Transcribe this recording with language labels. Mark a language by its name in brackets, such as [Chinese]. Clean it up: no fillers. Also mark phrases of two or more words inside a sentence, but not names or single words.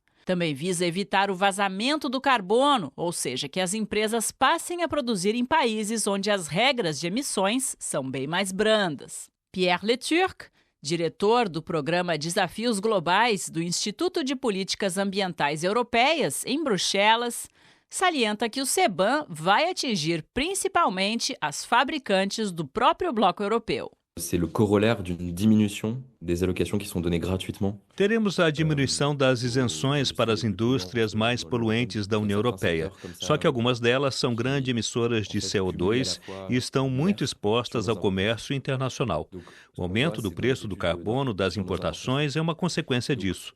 [Portuguese] Também visa evitar o vazamento do carbono, ou seja, que as empresas passem a produzir em países onde as regras de emissões são bem mais brandas. Pierre Leturc, diretor do programa Desafios Globais do Instituto de Políticas Ambientais Europeias, em Bruxelas, salienta que o CBAM vai atingir principalmente as fabricantes do próprio bloco europeu. [French] C'est le corollaire d'une diminution des allocations qui sont données gratuitement. [Portuguese] Teremos a diminuição das isenções para as indústrias mais poluentes da União Europeia. Só que algumas delas são grandes emissoras de CO2 e estão muito expostas ao comércio internacional. O aumento do preço do carbono das importações é uma consequência disso.